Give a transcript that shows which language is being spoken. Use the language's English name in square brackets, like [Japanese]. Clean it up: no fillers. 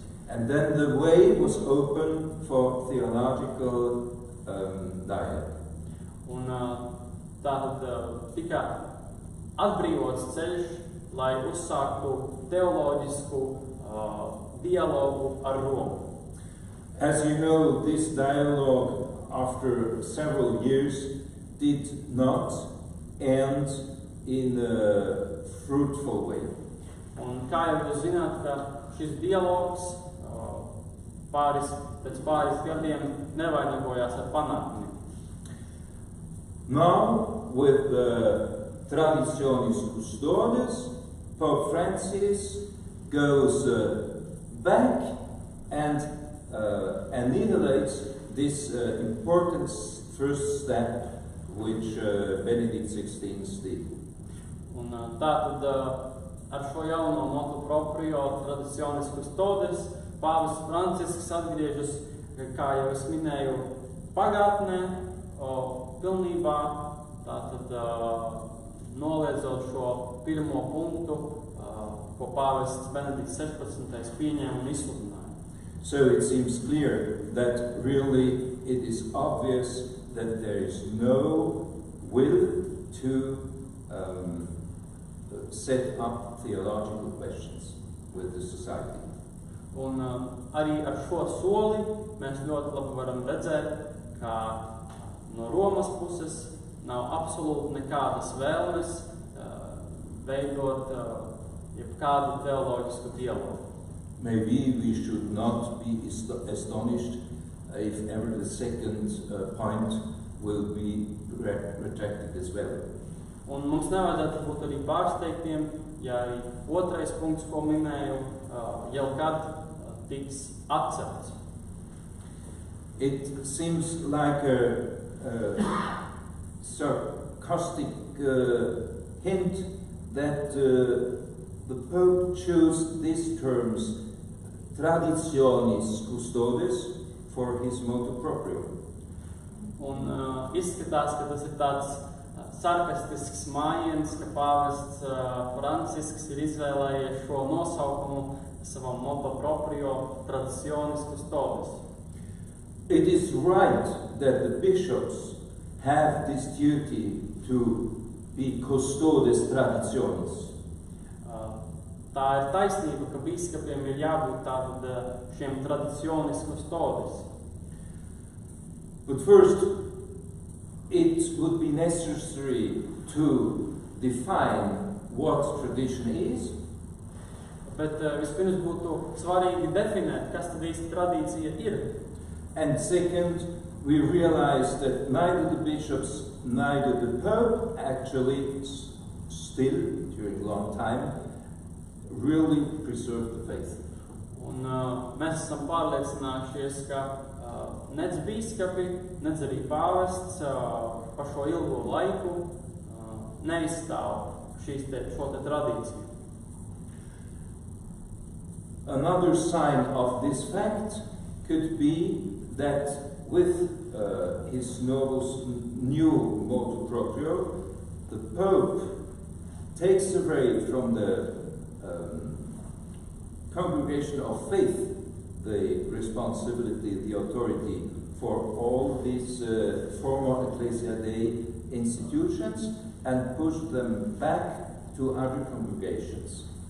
[English] And then the way was open for theological dialogue. [Latvian] Un tātad tika atbrīvots ceļš, lai uzsāktu teoloģisku dialogu ar Romu. [English] As you know, this dialogue after several years did not end in a fruitful way. [Latvian] Un kā jau jūs zināt, ka šis dialogs pēc pāris gadiem nevainagojās ar panākumiem. [English] Now, with the Traditionis Custodes, Pope Francis goes back and annihilates this important first step which Benedict XVI did. [Latvian] Un tātad ar šo jauno motu proprio Traditionis Custodes pāvests Francisks atgriežas, kā jau es minēju, pagātnē, pilnībā tātad noliedzot šo pirmo punktu, ko pāvests Benedikts 16. pieņēma un izsludināja. [English] So it seems clear that really it is obvious that there is no will to set up theological questions with the society. [Latvian] Un arī ar šo soli mēs ļoti labi varam redzēt, ka no Romas puses nav absolūti nekādas vēlmes veidot jebkādu teoloģisku dialogu. [English] Maybe we should not be astonished if ever the second point will be retracted as well. [Latvian] Un mums nevajadzētu būt arī pārsteigtiem, ja arī otrais punkts, ko minēju, jau kad tiks atcelts. [English] It seems like a sarcastic hint that the Pope chose these terms, Traditionis Custodes, for his motu proprio. [Latvian] Un izskatās, ka tas ir tāds sarkastisks mājiens, ka pāvests Francisks ir izvēlējies šo nosaukumu savam motu proprio Traditionis Custodes. [English] It is right that the bishops have this duty to be custodes traditionis. [Latvian] Tā ir taisnība, ka biskupiem ir jābūt tātad šiem Traditionis Custodes. [English] But first, it would be necessary to define what tradition is. [Latvian] Bet vispirms būtu svarīgi definēt, kas tad īsti tradīcija ir. [English] And second, we realize that neither the bishops, neither the Pope actually still, during a long time, really preserved the faith. [Latvian] Un mēs esam pārliecinājušies, ka nec bīskapi, nec arī pāvests pa šo ilgo laiku neizstāv šo tradīciju. [English] Another sign of this fact could be that with his novus new motu proprio, the Pope takes away from the congregation of faith the responsibility, the authority for all these former Ecclesia Dei institutions and push them back to other congregations.